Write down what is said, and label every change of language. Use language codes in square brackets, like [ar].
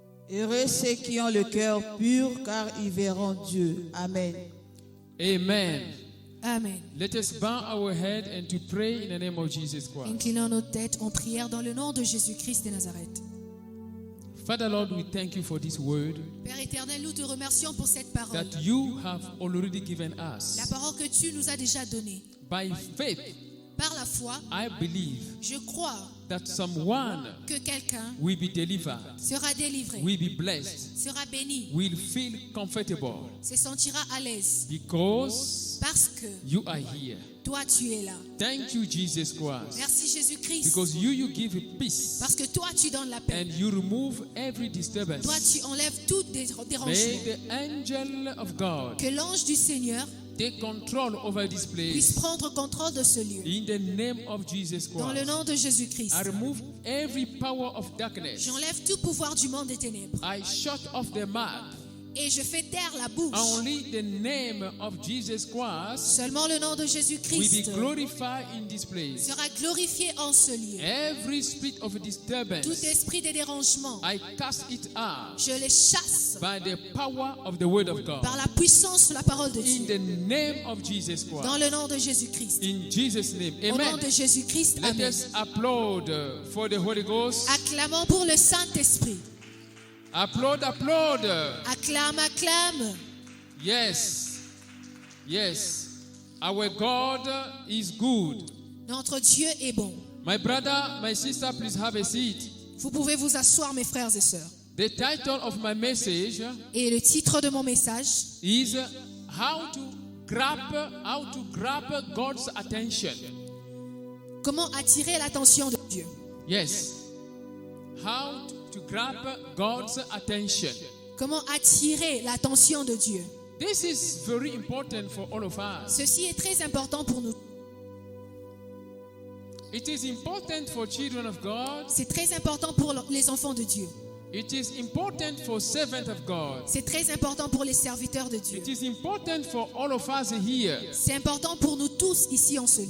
[fr] Heureux ceux qui ont le cœur pur, car ils verront Dieu. Amen. Amen. Amen. [en] Let us bow our head and to pray in the name of Jesus Christ. [fr] Inclinons nos têtes en prière dans le nom de Jésus-Christ de Nazareth. [en] Father Lord, we thank you for this word [fr] Père éternel, nous te remercions pour cette parole. [en] that you have already given [fr] La [en] us. [fr] parole que tu nous as déjà donnée. [en] By faith, [fr] Par la foi, [en] I believe [fr] je crois [en] that someone [fr] que quelqu'un [en] will be delivered, [fr] sera délivré, [en] will be blessed, [fr] sera béni, [en] will feel comfortable [fr] se sentira à l'aise [en] because [fr] parce que [en] you are here. [fr] toi tu es là. [en] Thank you, Jesus Christ, [fr] Merci Jésus-Christ. [en] because you give peace [fr] Parce que toi tu donnes la paix. [en] and you remove every [fr] Toi [en] disturbance. [fr] tu enlèves tout [en] May [fr] dérangement. [en] the angel of God [fr] Que l'ange du Seigneur [en] take control over this [fr] puisse prendre contrôle de ce lieu. [en] in the name of Jesus [fr] Dans le [en] Christ. [fr] nom de Jésus-Christ. [en] I remove every power of darkness. [fr] J'enlève tout pouvoir du monde des ténèbres. [en] I shut off the mouth. [fr] Et je fais taire la bouche. [en] Only the name of Jesus Christ [fr] Seulement le nom de [en] will be [fr] Jésus-Christ [en] glorified in this place. [fr] sera glorifié en ce lieu. [en] Every spirit of [fr] Tout [en] disturbance, [fr] esprit de dérangement, [en] I cast it out [fr] je les chasse [en] by the power of the word of [fr] par [en] God. [fr] la puissance de la parole de [en] In [fr] Dieu. [en] the name of Jesus [fr] Dans [en] Christ. [fr] le nom de Jésus-Christ. [en] In Jesus' name. [fr] Au nom [en] Amen. [fr] de Jésus-Christ. [en] Let Amen. us applaud for the Holy Ghost. [fr] Acclamons pour le Saint-Esprit. [en] Applaud, applaud. [fr] Acclame, acclame. [en] Yes. Yes. Our God is good. [fr] Notre Dieu est bon. [en] My brother, my sister, please have a seat. [fr] Vous pouvez vous asseoir, mes frères et sœurs. [en] The title of my message [fr] Et le titre de mon message, [en] is how to grab God's attention. [fr] comment attirer l'attention de Dieu. [en] Yes. How to grab God's attention. [fr] Comment attirer l'attention de Dieu. [en] This is very important for all of us. [fr] Ceci est très important pour nous. [en] It is important for children of God. [fr] C'est très important pour les enfants de Dieu. [en] It is important for servants of God. [fr] C'est très important pour les serviteurs de Dieu. [en] It is important for all of us here [fr] C'est important pour nous tous ici en ce lieu.